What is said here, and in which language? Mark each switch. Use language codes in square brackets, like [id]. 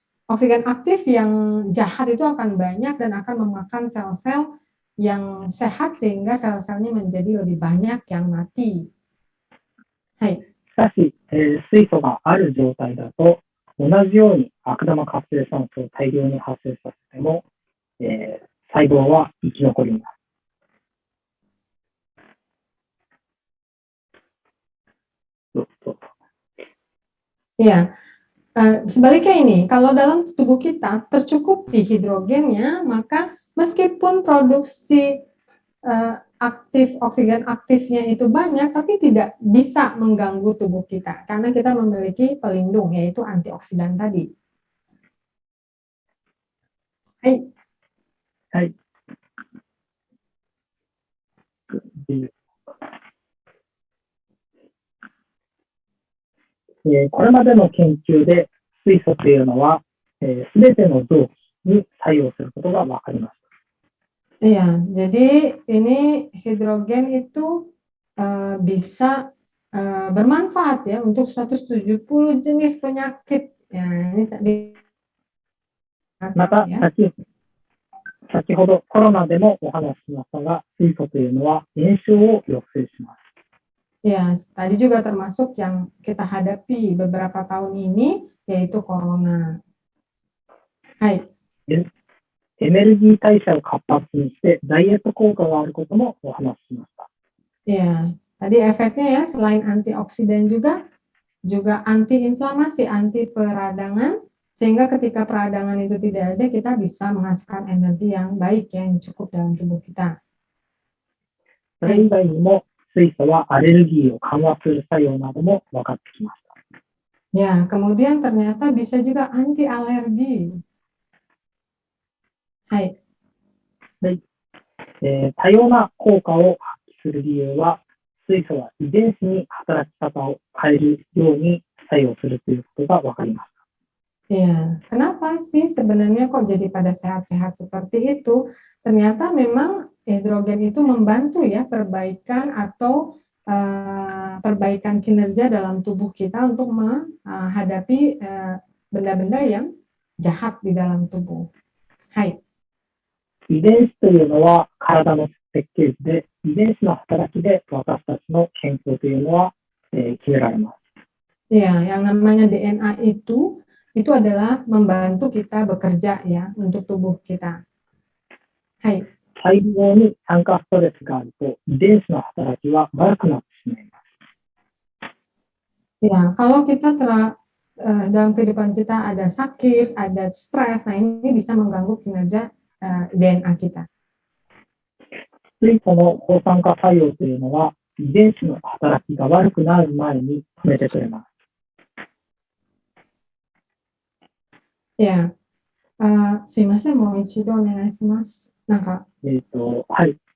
[id] Oksigen aktif yang jahat itu akan banyak dan akan memakan sel-sel yang sehat sehingga sel-selnya menjadi lebih banyak yang mati. Hai. [ja] しかし、水素がある状態だと、同じように悪玉活性酸素を大量に発生させても、細胞は生き残ります。 [id] Ya, sebaliknya ini, kalau dalam tubuh kita tercukupi hidrogennya, maka meskipun produksi oksigen aktifnya itu banyak, tapi tidak bisa mengganggu tubuh kita, karena kita memiliki pelindung, yaitu antioksidan tadi. Hai. Hai. [ja] これまでの研究で水素というのは、すべての臓器に作用することが分かりました。 [id] Iya, jadi ini hidrogen itu bisa bermanfaat ya untuk 170 jenis penyakit. Ya, ini tadi. [ja] また、先ほどコロナでもお話ししましたが、水素というのは炎症を抑制します。 [id] Ya, tadi juga termasuk yang kita hadapi beberapa tahun ini, yaitu corona. Hai. [ja] エネルギー代謝を活発にしてダイエット効果があることもお話ししました。 [id] Ya, tadi efeknya ya selain antioksidan juga antiinflamasi, anti peradangan, sehingga ketika peradangan itu tidak ada, kita bisa menghasilkan energi yang baik yang cukup dalam tubuh kita. [ja] それ以外にも水素はアレルギーを緩和する作用なども分かってきました。 [id] Ya, kemudian ternyata bisa juga anti alergi. Hai. [ja] 多様な効果を発揮する理由は、水素は遺伝子に働き方を変えるように作用するということが分かりました。 [id] Ya, kenapa sih sebenarnya kok jadi pada sehat-sehat seperti itu? Ternyata memang hidrogen itu membantu ya perbaikan atau perbaikan kinerja dalam tubuh kita untuk menghadapi benda-benda yang jahat di dalam tubuh. Hai. [ja] 遺伝子というのは体の設計図で、遺伝子の働きで私たちの健康というのは、決められます。 [id] Ya, yang namanya DNA itu adalah membantu kita bekerja ya untuk tubuh kita. Hai. [ja] 細胞に酸化ストレスがあると、遺伝子の働きは悪くなってしまいます。 [id] Ya, kalau kita dalam kehidupan kita ada sakit, ada stres, nah ini bisa mengganggu kinerja DNA kita. [ja] 水素の抗酸化作用というのは、遺伝子の働きが悪くなる前に止めてくれます。 Ya, すいません、もう一度お願いします。なんか、はい。